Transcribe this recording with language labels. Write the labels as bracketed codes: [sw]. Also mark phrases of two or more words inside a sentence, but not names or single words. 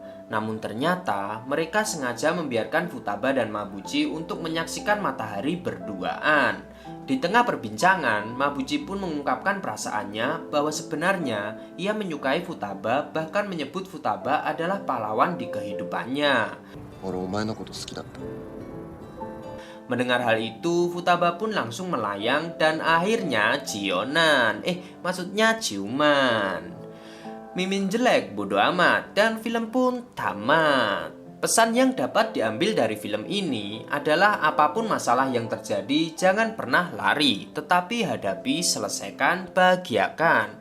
[id] Namun ternyata mereka sengaja membiarkan Futaba dan Mabuchi untuk menyaksikan matahari berduaan. Di tengah perbincangan, Mabuchi pun mengungkapkan perasaannya bahwa sebenarnya ia menyukai Futaba, bahkan menyebut Futaba adalah pahlawan di kehidupannya. [ja] 俺お前のこと好きだった。 [id] Mendengar hal itu, Futaba pun langsung melayang dan akhirnya maksudnya ciuman. Mimin jelek, bodo amat, dan film pun tamat. Pesan yang dapat diambil dari film ini adalah apapun masalah yang terjadi, jangan pernah lari, tetapi hadapi, selesaikan, bahagiakan.